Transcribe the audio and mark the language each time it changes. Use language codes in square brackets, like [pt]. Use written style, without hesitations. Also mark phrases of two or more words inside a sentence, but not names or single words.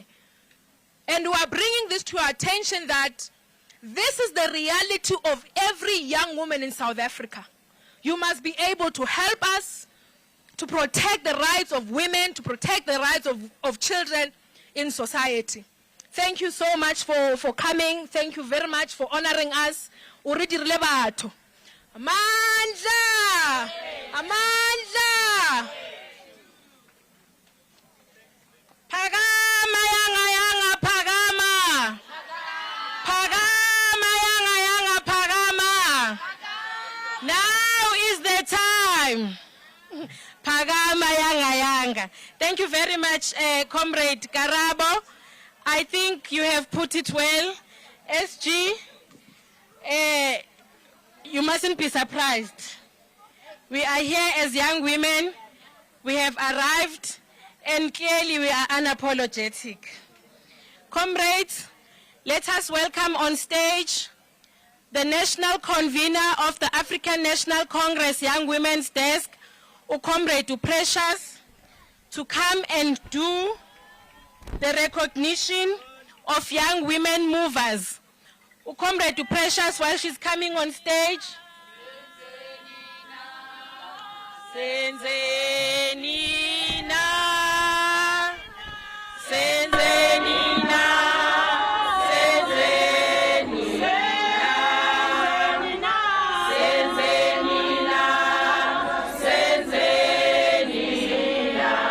[en] And we are bringing this to your attention that this is the reality of every young woman in South Africa. You must be able to help us to protect the rights of women, to protect the rights of children in society. Thank you so much for coming. Thank you very much for honoring us. [st] Uridirile batho. [xh] Amandla! Amandla! Phakama yanga yanga phakama. Phakama yanga yanga phakama. [en] Now is the time. [xh] Phakama yanga yanga. [en] Thank you very much, Comrade Karabo. I think you have put it well. SG, you mustn't be surprised. We are here as young women. We have arrived, and clearly we are unapologetic. Comrades, let us welcome on stage the National Convener of the African National Congress Young Women's Desk, Comrade Precious, to come and do the recognition of young women movers. Comrade Precious, while she's coming on stage. [xh] Senzenina, Senzenina, Senzenina, Senzenina, Senzenina,